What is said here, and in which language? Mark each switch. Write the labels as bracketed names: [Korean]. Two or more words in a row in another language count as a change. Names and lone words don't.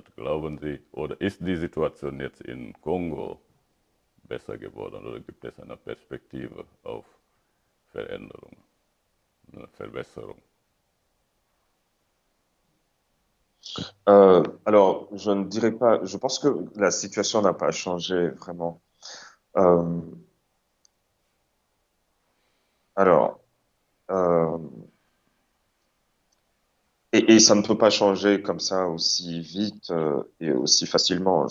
[German] Glauben Sie, oder ist die Situation jetzt in Kongo besser geworden oder gibt es eine Perspektive auf Veränderung, eine Verbesserung? [French] Alors, je ne dirais pas. Je pense que la situation n'a pas changé vraiment. Euh, alors, euh, et ça ne peut pas changer comme ça aussi vite et aussi facilement.